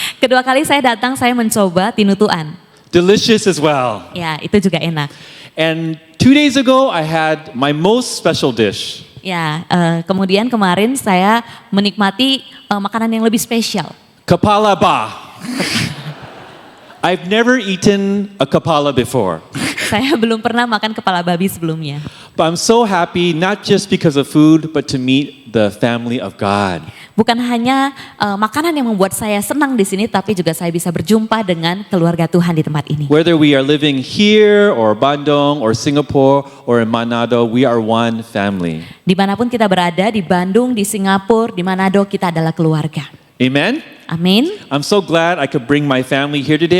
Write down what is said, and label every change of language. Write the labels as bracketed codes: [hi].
[id] Kedua kali saya datang saya mencoba tinutuan. [en] Delicious as well. [id] Ya, itu juga enak. [en] And 2 days ago, I had my most special dish. [id] Ya, kemudian kemarin saya menikmati makanan yang lebih spesial. Kepala ba. [en] I've never eaten a kepala before. [id] Saya belum pernah makan kepala babi sebelumnya. [en] But I'm so happy, not just because of food, but to meet the family of God. [id] Bukan hanya makanan yang membuat saya senang di sini, tapi juga saya bisa berjumpa dengan keluarga Tuhan di tempat ini. [en] Whether we are living here, or Bandung, or Singapore, or in Manado, we are one family. [id] Dimanapun kita berada, di Bandung, di Singapura, di Manado, kita adalah keluarga. [en] Amen? [id] Amin. [en] I'm so glad I could bring my family here today.